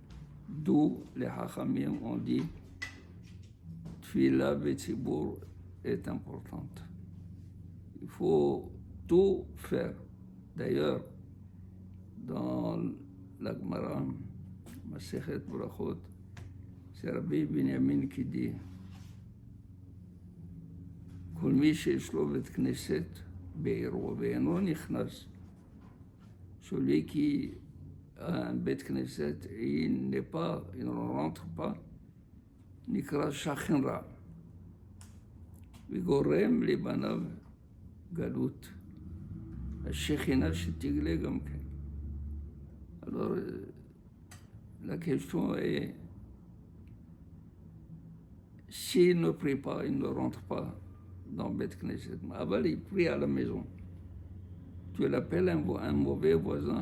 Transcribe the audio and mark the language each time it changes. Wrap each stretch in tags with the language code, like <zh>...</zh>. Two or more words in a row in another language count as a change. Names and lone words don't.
<fr>D'où les Hachamim ont dit</fr> <he>תפילה בציבור</he> <fr>est importante. Il faut tout faire. D'ailleurs, dans la Gemara, Masechet Brachot, c'est Rabbi Binyamin qui dit</fr> <he>כל מי שיש לו בית כנסת בעירו ואינו נכנס,</he> <fr>celui qui a un</fr> <he>בית כנסת</he> <fr>et il ne rentre pas,</fr> <he>נקרא שכן רע. וגורם לבניו גלות. השכינה שתגלה גם כן.</he> <fr>Alors, la question est, s'il ne prie pas, il ne rentre pas dans</fr> <he>בית כנסת.</he> <fr>Avant, il prie à la maison. Tu l'appelles un mauvais voisin.</fr>